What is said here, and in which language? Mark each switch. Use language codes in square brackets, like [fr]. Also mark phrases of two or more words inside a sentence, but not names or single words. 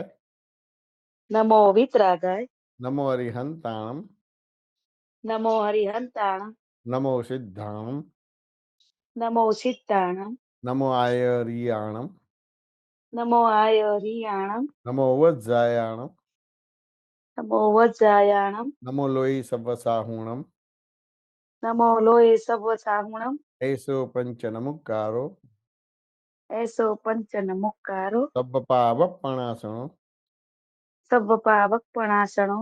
[pra] નમો વિતરાગાય. નમો હરિહંતાણમ. નમો હરિહંતાણમ. નમો સિદ્ધાણમ. નમો સિદ્ધાણમ. નમો આયરિયાણમ. નમો આયરિયાણમ. નમો વજ્જાયાણમ. नमो वज्रायाणम नमो लोई सव्वसाहुणम नमो लोये सव्वसाहुणम ऐसो पंच नमुकारो ऐसो पंचन मुक्कारो सब्ब पावपणासनो सव्व पावक प्रणाशनो